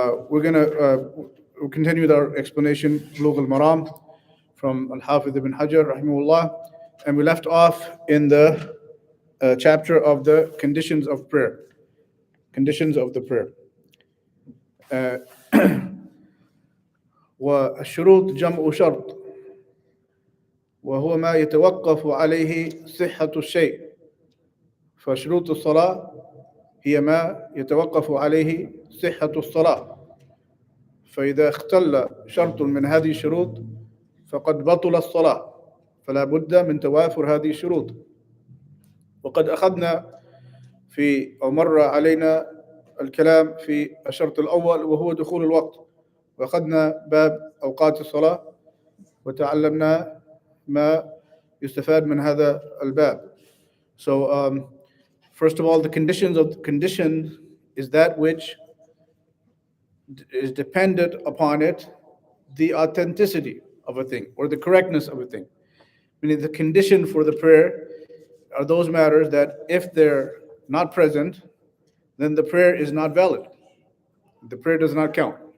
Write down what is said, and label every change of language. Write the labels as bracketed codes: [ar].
[en] We're going to we'll continue with our explanation Bulugh al-Maram from Al-Hafiz ibn Hajar rahimahullah, and we left off in the chapter of the conditions of prayer. Conditions of the prayer. [ar] والشروط جمع شرط وهو ما يتوقف عليه صحة الشيء. فشروط الصلاة هي ما يتوقف عليه صحة الصلاة، فإذا اختل شرط من هذه الشروط فقد بطل الصلاة، فلا بد من توافر هذه الشروط. وقد أخذنا أو مر علينا الكلام في الشرط الأول وهو دخول الوقت، وأخذنا باب أوقات الصلاة وتعلمنا ما يستفاد من هذا الباب. [en] So first of all, the condition is that which is dependent upon it, the authenticity of a thing or the correctness of a thing. Meaning the condition for the prayer are those matters that if they're not present, then the prayer is not valid. The prayer does not count.